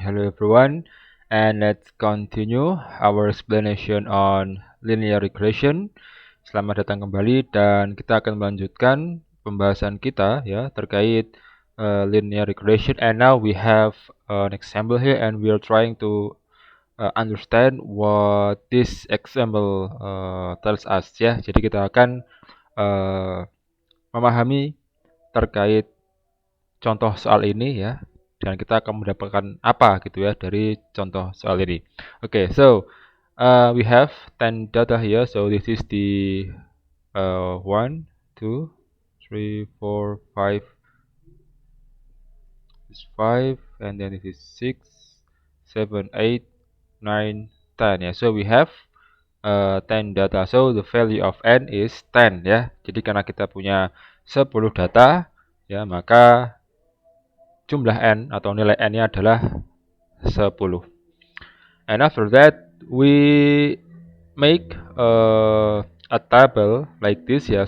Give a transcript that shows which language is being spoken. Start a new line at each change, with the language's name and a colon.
English: Hello everyone, and let's continue our explanation on linear regression.
Indonesian: Selamat datang kembali dan kita akan melanjutkan pembahasan kita ya terkait linear regression.
English: And now we have an example here, and we are trying to understand what this example tells us ya.
Indonesian: Jadi kita akan memahami terkait contoh soal ini ya, dan kita akan mendapatkan apa gitu ya dari contoh soal ini.
English: Okay, so we have 10 data here. So this is the 1, 2, 3, 4, 5. This is 5, and then this is 6, 7, 8, 9, 10 ya. So we have 10 data. So the value of n is 10 ya.
Indonesian: Jadi karena kita punya 10 data ya, maka jumlah n atau nilai n-nya adalah 10.
English: And after that, we make a table like this ya.